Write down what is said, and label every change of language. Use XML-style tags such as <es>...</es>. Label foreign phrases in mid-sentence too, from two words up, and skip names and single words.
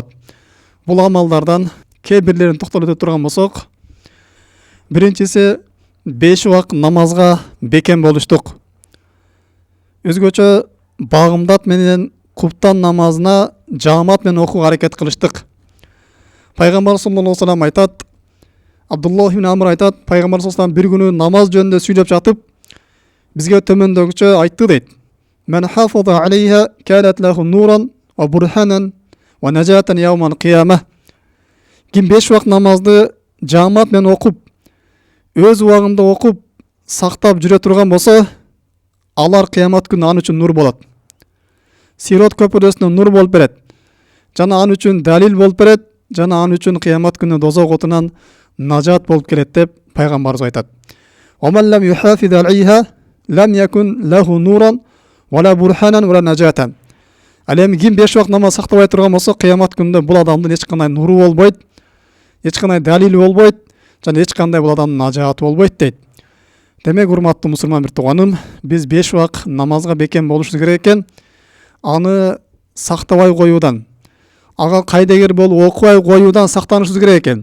<ky>Бул амалдардан кээ бирлерин токтолуп өтө турган болсок, биринчиси 5 убак намазга бекем болуштук. Өзгөчө багымдат менен куптан намазына жаамат менен окууга аракет кылыштык. Пайгамбар</ky> <ar>صلى الله عليه وسلم</ar> <ky>айтат, Абдуллах ибн Амр айтат, Пайгамбар</ky> <ar>صلى الله عليه وسلم</ar> <ky>бир күнү намаз жөнүндө сүйлөп жатып, бизге төмөндөгүчө айтты дейт.</ky> <ar>من حافظ عليها كانت له نورا وبرهانا ونجاة يوم القيامة.</ar> <ky>Ким 5 убак намазды жаамат менен окуп, өз убагында окуп, сактап жүрө турган болсо, алар кыямат күнү ан үчүн нур болот. Сирот көпүрөсүнө нур болуп берет. Жана ан үчүн далил болуп берет, жана ан үчүн кыямат күнү дозок отунан нажат болуп келет деп пайгамбарыбыз айтат.</ky> <ar>ومن لم يحافظ عليها لم يكن له نورا ولا برهانا ولا نجاة.</ar> <ky>Ал эми ким 5 убак намаз сактабай турган болсо, кыямат күнүндө бул адамдын эч кандай нуру болбойт, эч кандай далили болбойт, жана эч кандай бул адамдын нажаты болбойт дейт. Демек, урматтуу мусулман бир тууганым, биз 5 убак намазга бекем болушубуз керек экен. Аны сактабай коюудан, ага кайдегер болуп окубай коюудан сактанышыбыз керек экен.</ky>